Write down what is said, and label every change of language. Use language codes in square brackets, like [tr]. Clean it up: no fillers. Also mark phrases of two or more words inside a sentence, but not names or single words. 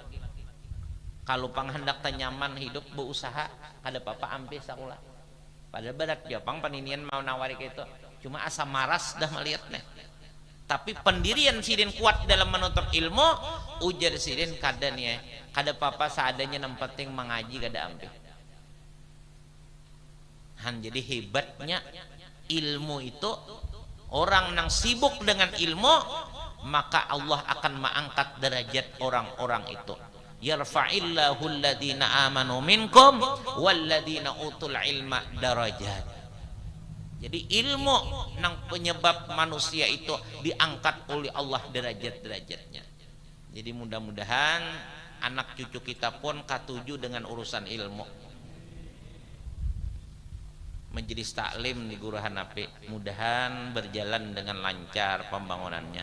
[bjn] Kalau panghendak nyaman hidup berusaha kada apa-apa ampe sakulah. Pada berat Jepang paninian mau nawari gitu, cuma asa maras dah melihatnya. Tapi pendirian sidin kuat dalam menuntut ilmu, ujar sidin kada nih, kada apa-apa seadanya yang penting mengaji kada ampe. [id] Jadi hebatnya ilmu itu, orang yang sibuk dengan ilmu, maka Allah akan mengangkat derajat orang-orang itu. [ar] يرفع الله الذين آمنوا منكم والذين أوتوا العلم درجات. [id] Jadi ilmu nang penyebab manusia itu diangkat oleh Allah derajat-derajatnya. Jadi mudah-mudahan anak cucu kita pun katuju dengan urusan ilmu. Majelis taklim di Gurahan Ape mudahan berjalan dengan lancar pembangunannya.